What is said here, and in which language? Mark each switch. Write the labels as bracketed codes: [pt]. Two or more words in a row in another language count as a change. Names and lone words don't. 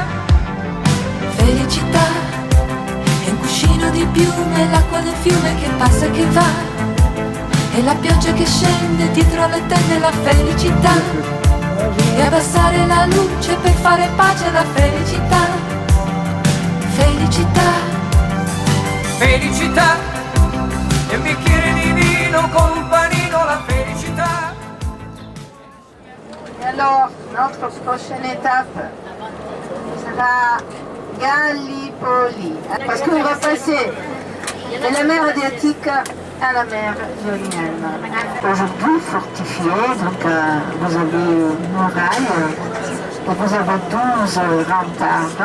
[it] Felicità è un cuscino di piume, l'acqua del fiume che passa e che va, e la pioggia che scende dietro le tende, la felicità. E abbassare la luce per fare pace alla felicità. Felicità. Felicità. E un bicchiere di vino con un panino, la felicità. [fr] Et alors, notre prochaine étape sera Gallipoli. Parce qu'on va passer de la mer Adriatique à la mer Ionienne. Aujourd'hui fortifiée, donc vous avez une muraille et vous avez 12 remparts.